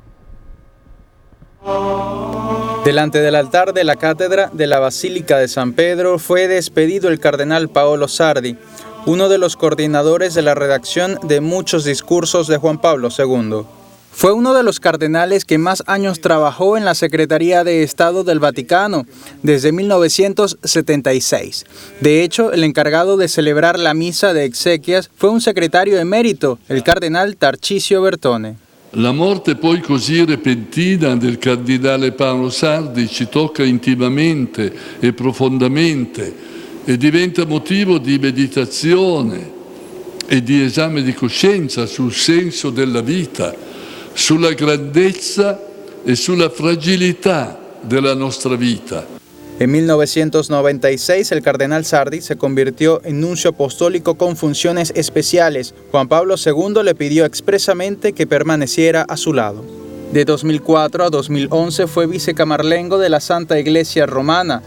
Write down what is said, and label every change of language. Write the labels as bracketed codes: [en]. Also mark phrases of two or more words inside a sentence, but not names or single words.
[es] Delante del altar de la cátedra de la Basílica de San Pedro fue despedido el cardenal Paolo Sardi, uno de los coordinadores de la redacción de muchos discursos de Juan Pablo II. Fue uno de los cardenales que más años trabajó en la Secretaría de Estado del Vaticano, desde 1976. De hecho, el encargado de celebrar la misa de exequias fue un secretario emérito, el cardenal Tarcisio Bertone. [it] La morte poi così repentina del cardinale Paolo Sardi ci tocca intimamente e profondamente e diventa motivo di meditazione e di esame di coscienza sul senso della vita, sulla grandezza e sulla fragilità della nostra vita. [es] En 1996, el cardenal Sardi se convirtió en nuncio apostólico con funciones especiales. Juan Pablo II le pidió expresamente que permaneciera a su lado. De 2004 a 2011 fue vicecamarlengo de la Santa Iglesia Romana.